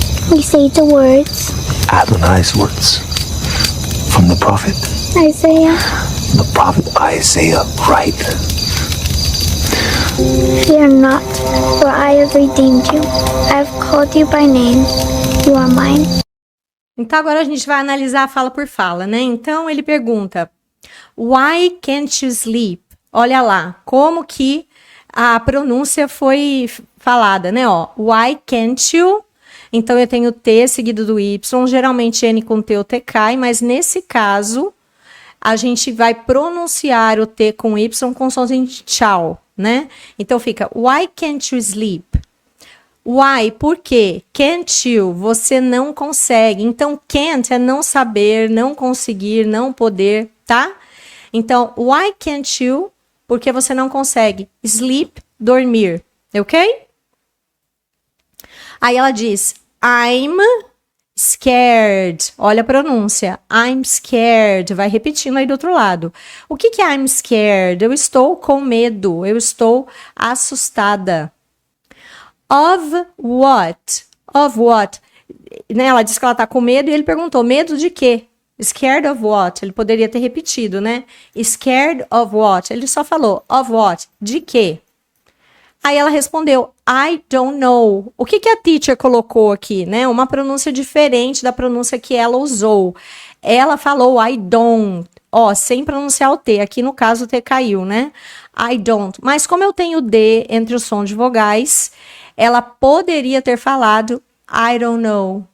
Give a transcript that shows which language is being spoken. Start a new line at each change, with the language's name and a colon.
English: We say the words. Adonai's words. From the prophet? Isaiah. The prophet Isaiah, right? Fear not, for I have redeemed you. I have called you by name. You are mine.
Portuguese: Então agora a gente vai analisar a fala por fala, né? Então ele pergunta:
English: Why can't you sleep?
Portuguese: Olha lá, como que a pronúncia foi falada, né? Ó,
English: why can't you?
Portuguese: Então eu tenho T seguido do Y, geralmente N com T ou T cai, mas nesse caso a gente vai pronunciar o T com Y com somzinho de tchau, né? Então fica,
English: why can't you sleep? Why?
Portuguese: Por quê?
English: Can't you?
Portuguese: Você não consegue. Então, can't é não saber, não conseguir, não poder, tá? Então,
English: why can't you?
Portuguese: Porque você não consegue. Sleep, dormir, ok? Aí ela diz,
English: I'm scared.
Portuguese: Olha a pronúncia.
English: I'm scared.
Portuguese: Vai repetindo aí do outro lado. O que é
English: I'm scared?
Portuguese: Eu estou com medo. Eu estou assustada.
English: Of what? Of what?
Portuguese: Né, ela disse que ela tá com medo e ele perguntou, medo de quê?
English: Scared of what?
Portuguese: Ele poderia ter repetido, né?
English: Scared of what?
Portuguese: Ele só falou,
English: of what?
Portuguese: De quê? Aí ela respondeu,
English: I don't know.
Portuguese: O que a teacher colocou aqui, né? Uma pronúncia diferente da pronúncia que ela usou. Ela falou
English: I don't,
Portuguese: ó, sem pronunciar o T. Aqui no caso o T caiu, né?
English: I don't.
Portuguese: Mas como eu tenho D entre os sons de vogais, ela poderia ter falado
English: I don't know.